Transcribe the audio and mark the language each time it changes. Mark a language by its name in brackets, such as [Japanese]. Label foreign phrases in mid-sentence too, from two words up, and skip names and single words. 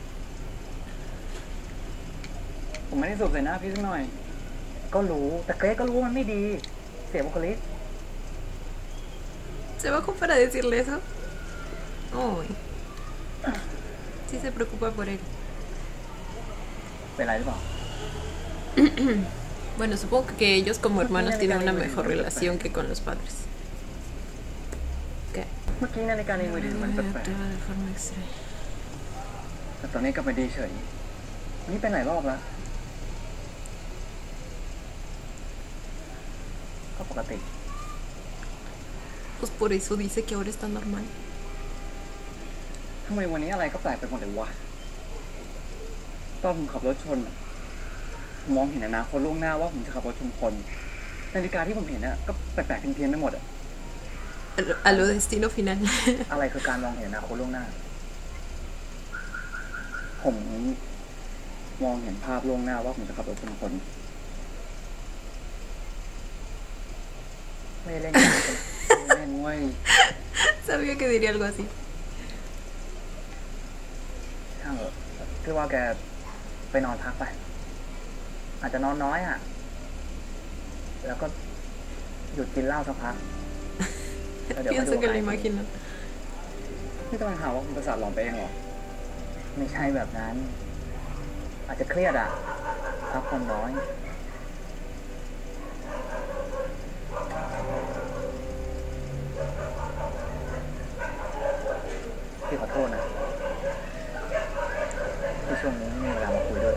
[Thai] ผมไม่ได้สูบใส่หน้าพี่สักหน่อย ก็รู้ แต่เกรซก็รู้ว่ามันไม่ดี เสียบุคลิก [Spanish] ¿Se va para decirle eso? Uy. Sí se preocupa por él. [Thai] เป็นไรหรือเปล่า [Spanish] Bueno, supongo que ellos como hermanos tienen una mejor relación que con los padres. ¿Qué? [Thai] เมื่อกี้นาฬิกาในมือถือมันแปลก [Spanish] Actúa de forma extraña. [Thai] ๆแต่ตอนนี้กลับไปดีเฉยวันนี้เป็นหลายรอบแล้ว ก็ปกติ [Spanish] Pues por eso dice que ahora está normal. [Thai] ทำไมวันนี้อะไรก็แปลกไปหมดเลยวะ ตอนผมขับรถชนอะผมมองเห็นอนาคตล่วงหน้าว่าผมจะขับรถชนคน นาฬิกาที่ผมเห็นน่ะก็แปลกๆเพี้ยนๆไปหมดอะ [Spanish] A lo destino final. [Thai] อะไรคือการมองเห็นอนาคตล่วงหน้า ผมมองเห็นภาพล่วงหน้าว่าผมจะขับรถชนคน ไม่เล่นกันไม่เล่นเว้ย [Spanish] Sabía que diría algo así. [Thai] ช่างเถอะพี่ว่าแกไปนอนพักไป อาจจะนอนน้อยอ่ะ แล้วก็หยุดกินเหล้าสักพัก [Spanish] Pienso que lo imagino. [Thai] พี่กำลังหาว่าคุณประสาทหลอนไปเองเหรอ ไม่ใช่แบบนั้น อาจจะเครียดอ่ะพักผ่อนน้อย พี่ขอโทษนะที่ช่วงนี้ไม่มีเวลามาคุยด้วย